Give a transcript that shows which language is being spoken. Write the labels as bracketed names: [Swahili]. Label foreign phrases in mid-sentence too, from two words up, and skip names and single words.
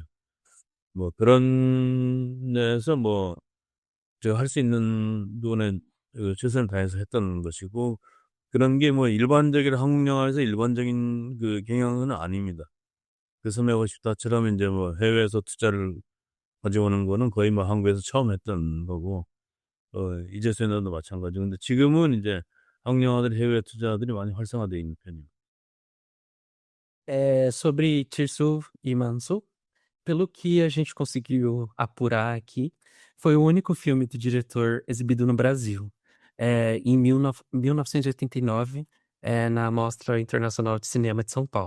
[Korean] 뭐 그런 데서 뭐 제가 할 수 있는 부분에 최선을 다해서 했던 것이고, 그런 게 뭐 일반적인 한국 영화에서 일반적인 경향은 아닙니다. 그 섬에 가고 싶다처럼 이제 뭐 해외에서 투자를 가져오는 거는 거의 뭐 한국에서 처음 했던 거고, 이제서야도 마찬가지고. 근데 지금은 이제 한국 영화들이 해외 투자들이 많이 활성화되어 있는 편입니다. [Portuguese] Sobre Tirso e Manso, pelo que a gente conseguiu apurar aqui, foi o único filme do diretor exibido no Brasil, em 1989, na Mostra Internacional de Cinema de São Paulo.